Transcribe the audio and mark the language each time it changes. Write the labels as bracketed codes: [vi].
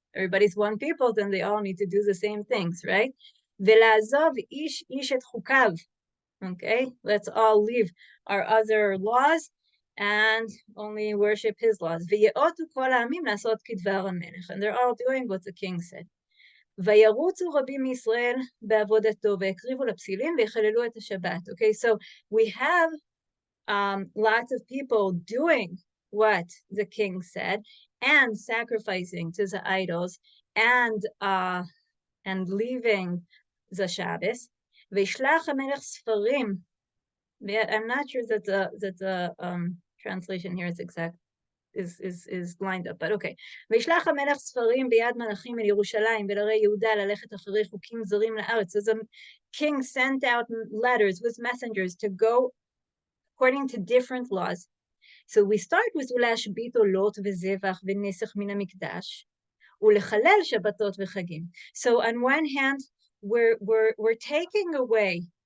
[en] Everybody's one people, then they all need to do the same things, right? [he] Velazov ish et chukav. [en] Okay, let's all leave our other laws and only worship his laws. [he] V'ye'otu kol ha'amim lasot kidvar hamelech. [en] And they're all doing what the king said. [he] וירוצו רבים מישראל בעבודתו והקריבו לפסילים ויחללו את השבת. [en] Okay, so we have lots of people doing what the king said and sacrificing to the idols and leaving the Shabbos. [he] וישלח המלך ספרים. [en] I'm not sure that the translation here is exact. Is lined up, but okay. [he] וישלח המלך ספרים ביד מלאכים אל ירושלים ולערי יהודה ללכת אחרי חוקים זרים לארץ. [en] So the king sent out letters with messengers to go according to different laws. So we start with [he] ולהשבית עולות וזבח ונסך מן המקדש ולחלל שבתות וחגים. [en] So on one hand, we're taking away